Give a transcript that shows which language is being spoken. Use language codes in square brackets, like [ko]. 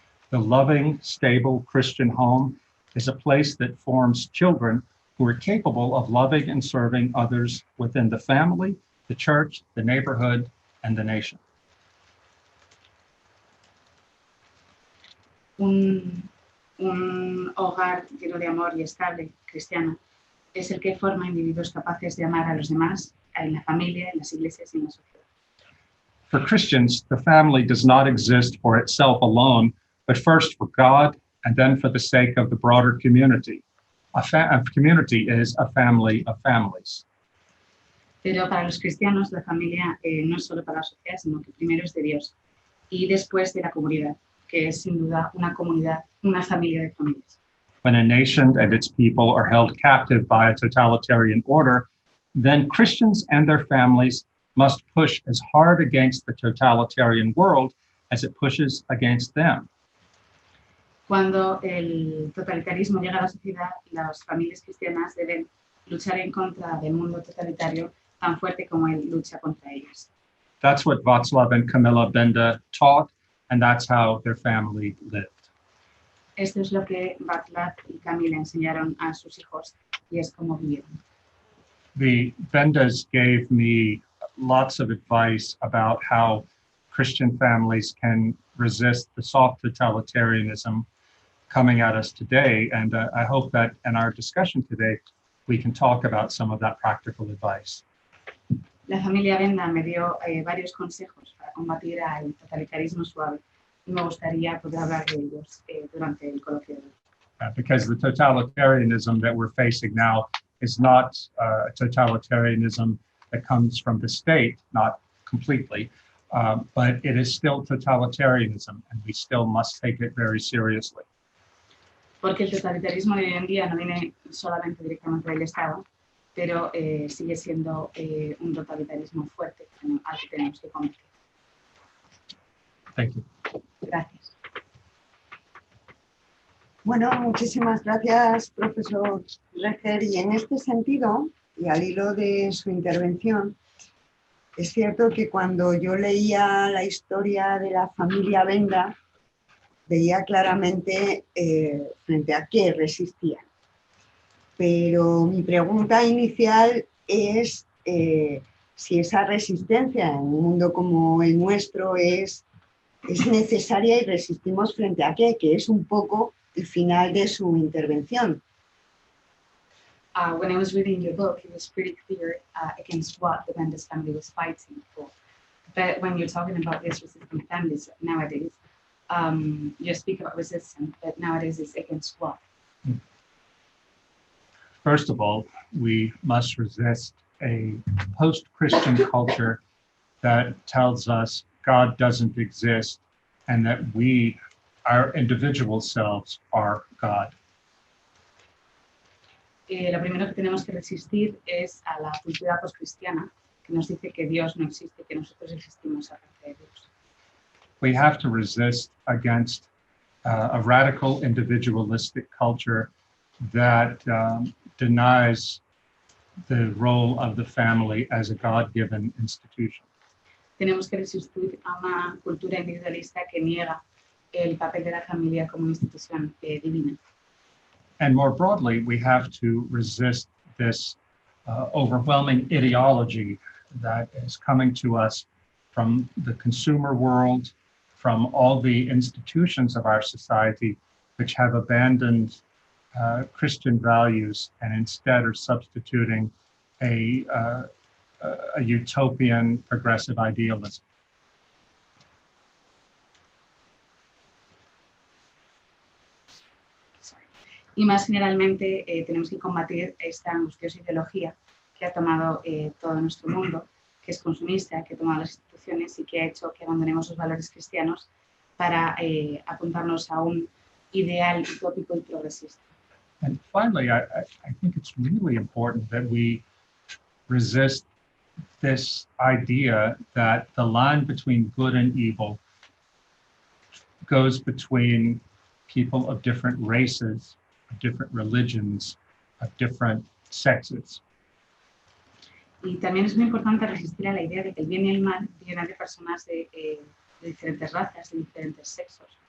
[en] The loving, stable Christian home is a place that forms children who are capable of loving and serving others within the family, the church, the neighborhood, and the nation. [es] Un hogar lleno de amor y estable, cristiano, es el que forma individuos capaces de amar a los demás, en la familia, en las iglesias y en la sociedad. [en] For Christians, the family does not exist for itself alone, but first for God and then for the sake of the broader community. A community is a family of families. [es] Pero para los cristianos, la familia no es solo para la sociedad, sino que primero es de Dios y después de la comunidad, que es sin duda una comunidad, una familia de familias. [en] When a nation and its people are held captive by a totalitarian order, then Christians and their families must push as hard against the totalitarian world as it pushes against them. [es] Cuando el totalitarismo llega a la sociedad, las familias cristianas deben luchar en contra del mundo totalitario tan fuerte como él lucha contra ellas. [en] That's what Václav and Kamila Benda taught, and that's how their family lived. [es] Esto es lo que Václav y Camila enseñaron a sus hijos y es como vivieron. [en] The Bendas gave me lots of advice about how Christian families can resist the soft totalitarianism coming at us today. And I hope that in our discussion today, we can talk about some of that practical advice. [es] La familia Benda me dio varios consejos para combatir el totalitarismo suave y me gustaría poder hablar de ellos durante el coloquio de hoy. [en] Because the totalitarianism that we're facing now is not a totalitarianism that comes from the state, not completely, but it is still totalitarianism, and we still must take it very seriously. [es] Porque el totalitarismo de hoy en día no viene solamente directamente del Estado, pero sigue siendo un totalitarismo fuerte al que tenemos que combatir. [en] Thank you. [es] Gracias. Bueno, muchísimas gracias, profesor Reger. Y en este sentido, y al hilo de su intervención, es cierto que cuando yo leía la historia de la familia Benda, veía claramente frente a qué resistían. Pero mi pregunta inicial es si esa resistencia en un mundo como el nuestro es necesaria y resistimos frente a qué, que es un poco el final de su intervención. [en] When I was reading your book, it was pretty clear against what the Mendes family was fighting for. But when you're talking about these resistant families nowadays, you speak about resistance, but nowadays it's against what? First of all, we must resist a post-Christian culture that tells us God doesn't exist and that we, our individual selves, are God. [es] Lo primero que tenemos que resistir es a la cultura poscristiana que nos dice que Dios no existe, que nosotros existimos aparte de Dios. [en] We have to resist against a radical individualistic culture that denies the role of the family as a God-given institution. [es] Tenemos que resistir a una cultura individualista que niega el papel de la familia como institución divina. [en] And more broadly, we have to resist this overwhelming ideology that is coming to us from the consumer world, from all the institutions of our society, which have abandoned Christian values and instead are substituting a utopian progressive idealism. [es] Y más generalmente tenemos que combatir esta angustiosa ideología que ha tomado todo nuestro mundo, que es consumista, que ha tomado las instituciones y que ha hecho que abandonemos los valores cristianos para apuntarnos a un ideal utópico y progresista. [en] And finally, I think it's really important that we resist this idea that the line between good and evil goes between people of different races, of different religions, of different sexes. [es] Y también es muy importante resistir a la idea de que el bien y el mal vienen de personas de diferentes razas, de diferentes sexos.